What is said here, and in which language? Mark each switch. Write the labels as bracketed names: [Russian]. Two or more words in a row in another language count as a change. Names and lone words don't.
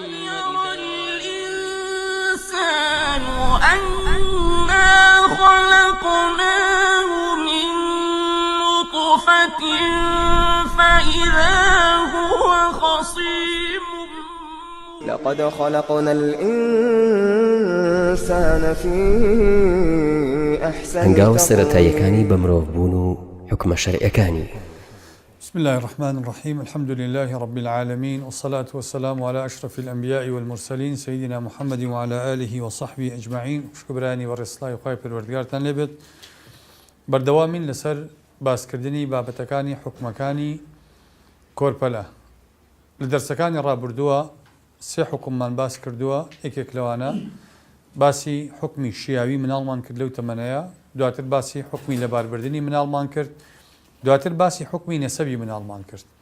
[Arabic] يرى الإنسان أنا خلقناه من نطفة فإذا هو خصيم لقد خلقنا الإنسان في أحسن [Central Kurdish] هەنگاوە سەرەتاییەکانی بە مرۆڤبوون و حکمە شەرعیەکانی. [Arabic] بسم الله الرحمن الرحيم الحمد لله رب العالمين والصلاة والسلام على أشرف الأنبياء والمرسلين سيدنا محمد وعلى آله وصحبه أجمعين. [Central Kurdish] شكراني ورسلاي وخاي پروردگارتان لێبێت. بەردەوامین لەسەر باسکردنی بابەتەکانی حکمەکانی کۆرپەلە. لە دەرسەکانی ڕابردووە سێ حکممان باس کردووە، یەکێک لەوانە باسی حکمی شیاوی مناڵمان کرد لەو تەمەنەیە، دواتر باسی حکمی لەباربردنی مناڵمان کرد، دواتر باسی حکمی نەسەبی مناڵمان کرد.